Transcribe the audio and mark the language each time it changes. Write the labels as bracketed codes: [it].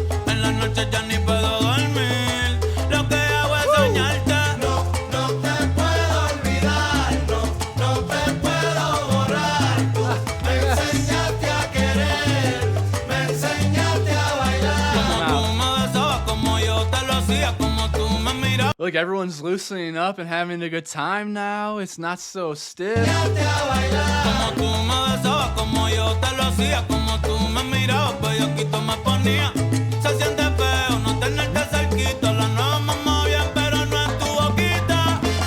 [es] En las noches ya ni puedo dormir. Lo que hago es soñarte. No te puedo olvidar, no te puedo borrar. Tú me enseñaste a querer, me enseñaste a bailar. Como tú me besabas, como yo te lo hacía, como tú me mirabas. [en] Look, everyone's loosening up and having a good time now. It's not so stiff. [es] Como tú me besabas, como yo te lo hacía, como tú me mirabas, bellaquito me ponía. Se siente feo no tenerte cerquita. La nueva mamá bien, pero no es tu boquita.